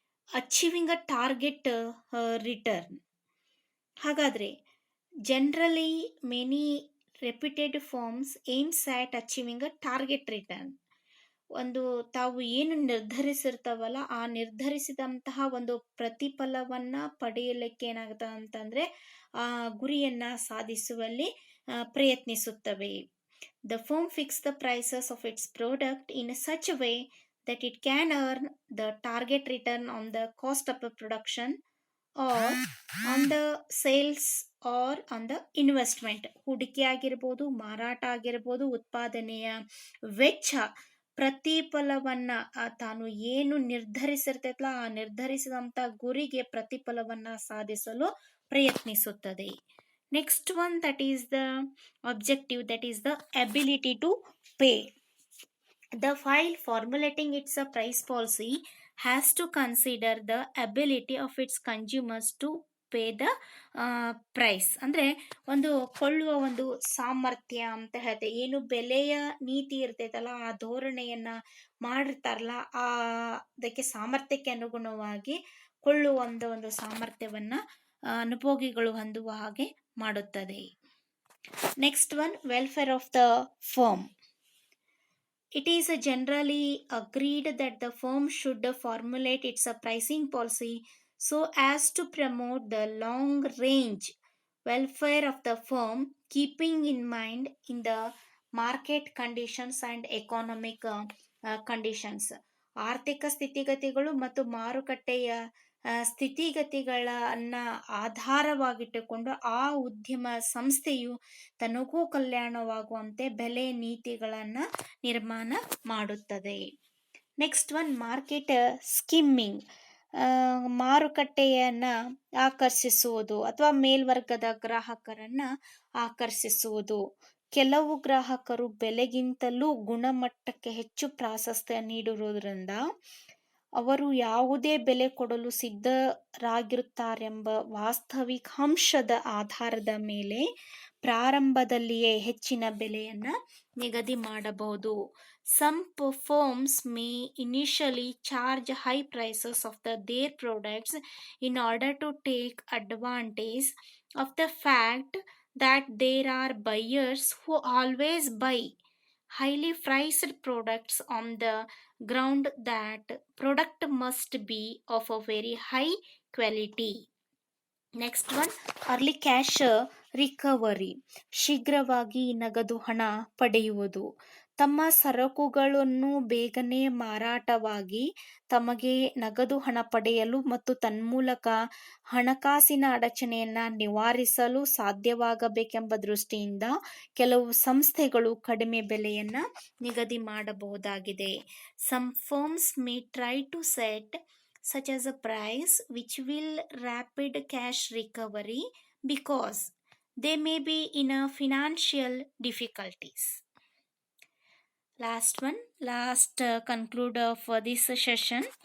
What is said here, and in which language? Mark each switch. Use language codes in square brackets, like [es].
[en] Achieving a target return. ಹಾಗಾದರೆ generally many reputed firms aims at achieving a target return. [kn] ಒಂದು ತಾವು ಏನು ನಿರ್ಧರಿಸಿರ್ತಾವಲ್ಲ ಆ ನಿರ್ಧರಿಸಿದಂತಹ ಒಂದು ಪ್ರತಿಫಲವನ್ನು ಪಡೆಯಲಿಕ್ಕೆ ಏನಾಗುತ್ತೆ ಅಂತಂದರೆ ಆ ಗುರಿಯನ್ನು ಸಾಧಿಸುವಲ್ಲಿ ಪ್ರಯತ್ನಿಸುತ್ತವೆ. [en] The firm fix the prices of its product in such way that it can earn the target return on the cost of the production or on the sales or on the investment. [kn] ಹೂಡಿಕೆ ಆಗಿರ್ಬೋದು, ಮಾರಾಟ ಆಗಿರ್ಬೋದು, ಉತ್ಪಾದನೆಯ ವೆಚ್ಚ, ಪ್ರತಿಫಲವನ್ನು ತಾನು ಏನು ನಿರ್ಧರಿಸಿರ್ತೈತಲ್ಲ ಆ ನಿರ್ಧರಿಸಿದಂಥ ಗುರಿಗೆ ಪ್ರತಿಫಲವನ್ನು ಸಾಧಿಸಲು ಪ್ರಯತ್ನಿಸುತ್ತದೆ. [en] Next one, that is the objective, that is the ability to pay. The file formulating its price policy has to consider the ability of its consumers to pay the price. [kn] ಅಂದರೆ ಒಂದು ಕೊಳ್ಳುವ ಒಂದು ಸಾಮರ್ಥ್ಯ ಅಂತ ಹೇಳ್ತೆ. ಏನು ಬೆಲೆಯ ನೀತಿ ಇರ್ತೈತಲ್ಲ ಆ ಧೋರಣೆಯನ್ನು ಮಾಡಿರ್ತಾರಲ್ಲ ಅದಕ್ಕೆ ಸಾಮರ್ಥ್ಯಕ್ಕೆ ಅನುಗುಣವಾಗಿ ಕೊಳ್ಳುವ ಒಂದು ಸಾಮರ್ಥ್ಯವನ್ನು ಅನುಭೋಗಿಗಳು ಹೊಂದುವ ಹಾಗೆ ಮಾಡುತ್ತದೆ. [en] Next one, welfare of the firm. It is generally agreed that the firm should formulate its pricing policy so as to promote the long-range welfare of the firm, keeping in mind in the market conditions and economic conditions. [kn] ಆರ್ಥಿಕ ಸ್ಥಿತಿಗತಿಗಳು ಮತ್ತು ಮಾರುಕಟ್ಟೆಯ ಸ್ಥಿತಿಗತಿಗಳನ್ನು ಆಧಾರವಾಗಿಟ್ಟುಕೊಂಡು ಆ ಉದ್ಯಮ ಸಂಸ್ಥೆಯು ತನಗೂ ಕಲ್ಯಾಣವಾಗುವಂತೆ ಬೆಲೆ ನೀತಿಗಳನ್ನು ನಿರ್ಮಾಣ ಮಾಡುತ್ತದೆ. [en] Next one, market skimming. [kn] ಮಾರುಕಟ್ಟೆಯನ್ನು ಆಕರ್ಷಿಸುವುದು ಅಥವಾ ಮೇಲ್ವರ್ಗದ ಗ್ರಾಹಕರನ್ನು ಆಕರ್ಷಿಸುವುದು. ಕೆಲವು ಗ್ರಾಹಕರು ಬೆಲೆಗಿಂತಲೂ ಗುಣಮಟ್ಟಕ್ಕೆ ಹೆಚ್ಚು ಪ್ರಾಶಸ್ತ್ಯ ನೀಡಿರುವುದರಿಂದ ಅವರು ಯಾವುದೇ ಬೆಲೆ ಕೊಡಲು ಸಿದ್ಧರಾಗಿರುತ್ತಾರೆಂಬ ವಾಸ್ತವಿಕಾಂಶದ ಆಧಾರದ ಮೇಲೆ ಪ್ರಾರಂಭದಲ್ಲಿಯೇ ಹೆಚ್ಚಿನ ಬೆಲೆಯನ್ನು ನಿಗದಿ ಮಾಡಬಹುದು. [en] Some firms may initially charge high prices of their products in order to take advantage of the fact that there are buyers who always buy highly priced products on the ground that product must be of a very high quality. Next one, early cash recovery. [kn] ಶೀಘ್ರವಾಗಿ ನಗದು ಹಣ ಪಡೆಯುವುದು. ತಮ್ಮ ಸರಕುಗಳನ್ನು ಬೇಗನೆ ಮಾರಾಟವಾಗಿ ತಮಗೆ ನಗದು ಹಣ ಪಡೆಯಲು ಮತ್ತು ತನ್ಮೂಲಕ ಹಣಕಾಸಿನ ಅಡಚಣೆಯನ್ನು ನಿವಾರಿಸಲು ಸಾಧ್ಯವಾಗಬೇಕೆಂಬ ದೃಷ್ಟಿಯಿಂದ ಕೆಲವು ಸಂಸ್ಥೆಗಳು ಕಡಿಮೆ ಬೆಲೆಯನ್ನು ನಿಗದಿ ಮಾಡಬಹುದಾಗಿದೆ. [en] Some firms may try to set such as a price which will rapid cash recovery because they may be in a financial difficulties. Last conclude for this session.